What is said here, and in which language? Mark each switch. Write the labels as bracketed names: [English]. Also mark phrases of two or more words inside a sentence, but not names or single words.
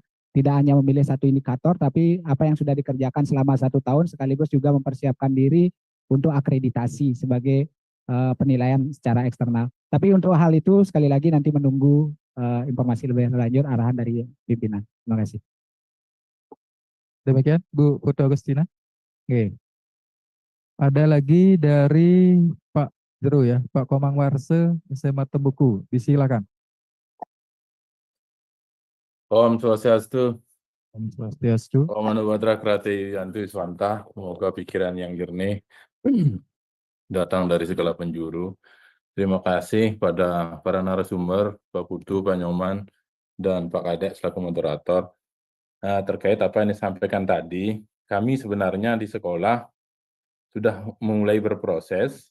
[Indonesian] Tidak hanya memilih satu indikator, tapi apa yang sudah dikerjakan selama 1 tahun sekaligus juga mempersiapkan diri untuk akreditasi sebagai penilaian secara eksternal. Tapi untuk hal itu sekali lagi nanti menunggu informasi lebih lanjut arahan dari pimpinan. Terima kasih. Demikian Bu Putu Agustina. Oke. Ada lagi dari Pak Jero ya, Pak Komang Warse, SMA Tembuku. Disilakan. [Sanskrit] ओम् स्वस्त्यस्तु, ओम् स्वस्त्यस्तु. ओम् आ नो भद्राः क्रतवो यन्तु विश्वतः, [Indonesian] semoga pikiran yang jernih datang dari segala penjuru. Terima kasih pada para narasumber, Pak Putu, Pak Nyoman, dan Pak Kadek selaku moderator. Terkait apa yang disampaikan tadi, kami sebenarnya di sekolah sudah mulai berproses.